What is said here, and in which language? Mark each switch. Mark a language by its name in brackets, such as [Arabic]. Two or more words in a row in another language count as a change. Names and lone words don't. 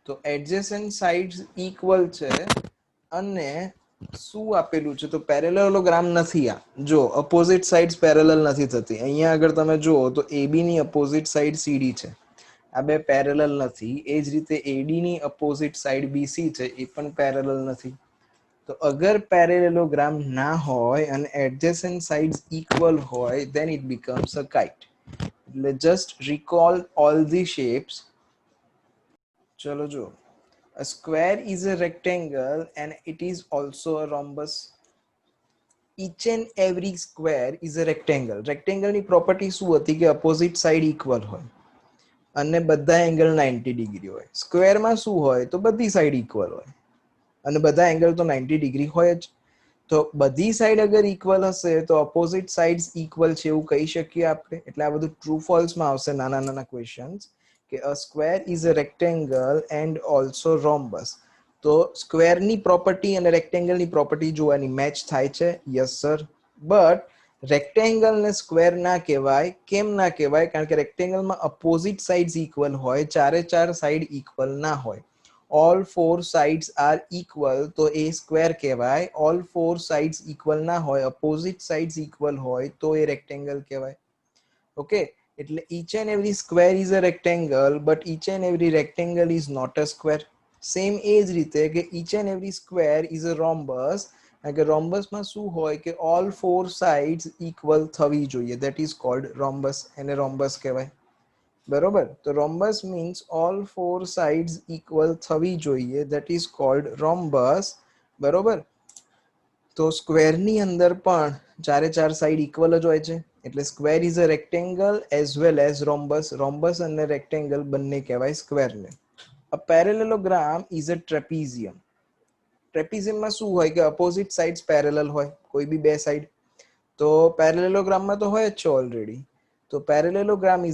[Gujarati] તો [English] adjacent sides equal [Gujarati] છે અને શું આપેલું છે તો પેરેલેલોગ્રામ નથી આ જો [English] opposite sides parallel [Gujarati] નથી થતી અહીંયા આગળ તમે જુઓ તો AB ની [English] opposite side [Gujarati] CD છે આ બે પેરેલલ નથી એ જ રીતે AD ની [English] opposite side [Gujarati] BC છે એ પણ પેરેલલ નથી તો અગર પેરેલેલોગ્રામ ના હોય અને [English] adjacent sides equal [Gujarati] હોય [English] then it becomes a kite [Gujarati] એટલે [English] just recall all the shapes [Gujarati] ચલો જો [English] a square is a rectangle and it is also a rhombus each and every square is a rectangle rectangle [Gujarati] ની પ્રોપર્ટી શું હતી કે [English] opposite side equal [Gujarati] હોય અને બધા [English] angle 90 degree [Gujarati] હોય સ્ક્વેરમાં શું હોય તો બધી [English] side equal [Gujarati] હોય અને બધા એંગલ તો 90 ડિગ્રી હોય જ તો બધી સાઇડ અગર ઇક્વલ હશે તો [English] opposite sides equal [Gujarati] છે એવું કહી શકીએ આપણે એટલે આ બધું [English] true false [Gujarati] માં આવશે નાના નાના ક્વેશ્ચન્સ કે [English] a square is a rectangle and also rhombus [Gujarati] તો સ્ક્વેરની પ્રોપર્ટી અને રેક્ટેંગલની પ્રોપર્ટી જોવાની મેચ થાય છે [English] yes sir but rectangle [Gujarati] ને સ્ક્વેર ના કહેવાય કેમ ના કહેવાય કારણ કે રેક્ટેંગલમાં [English] opposite sides equal [Gujarati] હોય ચારે ચાર [English] side equal [Gujarati] ના હોય [English] all four sides are equal [Gujarati] તો એ સ્ક્વેર કહેવાય [English] all four sides equal [Gujarati] ના હોય [English] opposite sides equal [Gujarati] હોય તો એ રેક્ટેંગલ કહેવાય ઓકે એટલે [English] each and every square is a rectangle but each and every rectangle is not a square same [Gujarati] એ જ રીતે કે [English] each and every square is a rhombus [Gujarati] કારણ કે rhombusમાં શું હોય કે [English] all four sides equal [Gujarati] થવી જોઈએ [English] that is called rhombus [Gujarati] એને rhombus કહેવાય બરોબર તો [English] rhombus means all four sides equal [Gujarati] થવી જોઈએ [English] that is called rhombus [Gujarati] બરોબર તો સ્ક્વેરની અંદર પણ ચારે ચાર [English] side equal [Gujarati] જ હોય છે એટલે [English] square is a rectangle as well as rhombus [Gujarati] રોમ્બસ અને રેક્ટેંગલ બંને કહેવાય સ્ક્વેરને [English] a parallelogram is a trapezium [Gujarati] ટ્રેપીઝિયમમાં શું હોય કે [English] opposite sides parallel [Gujarati] હોય કોઈ બી બે સાઈડ તો પેરેલેલોગ્રામમાં તો હોય જ છે ઓલરેડી તો [English] parallelogram is